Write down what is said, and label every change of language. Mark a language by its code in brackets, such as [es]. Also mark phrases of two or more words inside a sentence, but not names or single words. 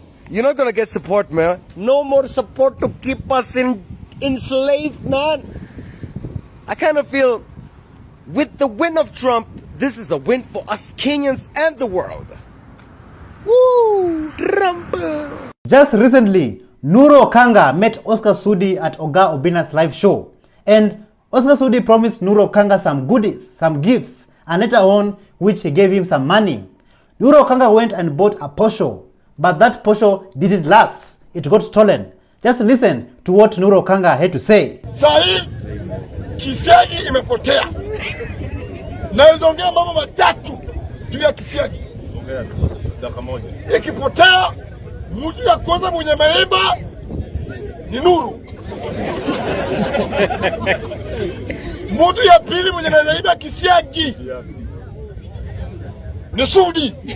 [en] You're not gonna get support, man. No more support to keep us enslaved, man. I kind of feel with the win of Trump, this is a win for us Kenyans and the world. Woo! Trump! Just recently, Nuru Okanga met Oscar Sudi at Oga Obina's live show. And Oscar Sudi promised Nuru Okanga some goodies, some gifts, and later on, which he gave him some money. Nuru Okanga went and bought a Porsche, but that Porsche didn't last. It got stolen. Just listen to what Nuru Okanga had to say. [sw] Sahi, kisiagi imepotea. Naweza ongea mambo matatu juu ya kisiagi. Dakika moja. Ikipotea, mtu ya kwanza mwenye maiba ni Nuru. Mtu ya pili mwenye anaiba kisiagi ni Sudi.